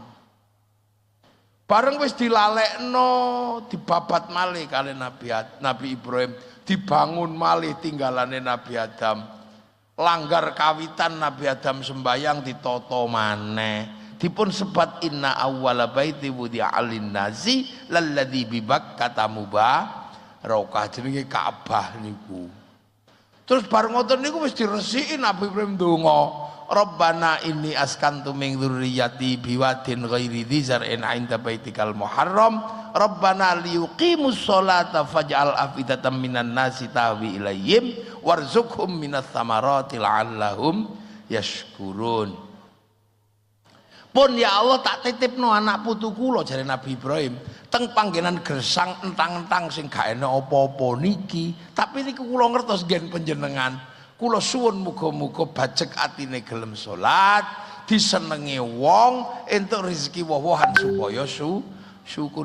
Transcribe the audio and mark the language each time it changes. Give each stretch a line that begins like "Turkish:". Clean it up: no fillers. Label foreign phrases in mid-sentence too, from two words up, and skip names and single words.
Javanese: Bareng wis dilalekno, dibabat malih kali Nabi Ibrahim, dibangun malih tinggalane Nabi Adam. Langgar kawitan Nabi Adam sembayang ditata maneh. Dipun sebat
Arabic: إن أول بيت وضع للناس للذي ببكة مباركة,
Javanese: jenenge Ka'bah niku. Terus bareng ngoten niku wis diresiki Nabi Ibrahim donga,
Arabic: ربنا إني أسكنت من ذريتي بواد غير ذي زرع عند بيتك المحرم ربنا ليقيموا الصلاة فاجعل أفئدة من الناس تهوي إليهم وارزقهم من الثمرات لعلهم يشكرون.
Javanese: Pun ya Allah tak titipno anak putu kula jare Nabi Ibrahim teng panggenan gersang entang-entang sing gak enak apa-apa niki, tapi niku kula ngertos ngen panjenengan. Kula suwun muga-muga bajek atine gelem salat, disenengi wong, entuk rezeki woh-wohan supaya syukur.